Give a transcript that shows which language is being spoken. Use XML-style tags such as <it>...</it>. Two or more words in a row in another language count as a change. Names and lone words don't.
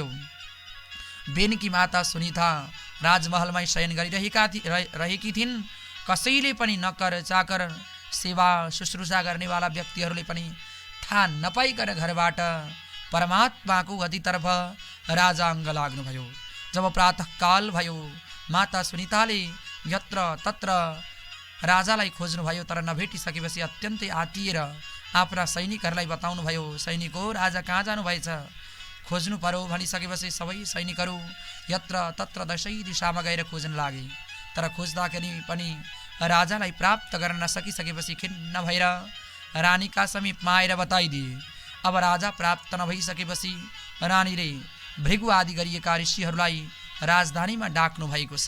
<ne>बेनकी माता सुनिता राजमहलमै शयन गरिरहेकी थिइन्। कसैले पनि नकर चाकर सेवा शुश्रूषा गर्नेवाला व्यक्तिहरूले पनि थाहा नपाइकन घरबाट परमात्माको गतितर्फ राजा अङ्ग लाग्नुभयो। जब प्रातःकाल भयो माता सुनिताले यत्र तत्र राजालाई खोज्नुभयो, तर नभेटिसकेपछि अत्यन्तै आतिएर आफ्ना सैनिकहरूलाई बताउनुभयो, सैनिक हो राजा कहाँ जानुभएछ, खोज्नु पर्यो भनिसकेपछि सबै सैनिकहरू यत्र तत्र दशै दिशामा गएर खोज्न लागे। तर खोज्दाखेरि पनि राजालाई प्राप्त गर्न नसकिसकेपछि खिन्न भएर रानीका समीपमा आएर बताइदिए। अब राजा प्राप्त नभइसकेपछि रानीले भृगु आदि गरिएका ऋषिहरूलाई राजधानीमा डाक्नु भएको छ।</ne>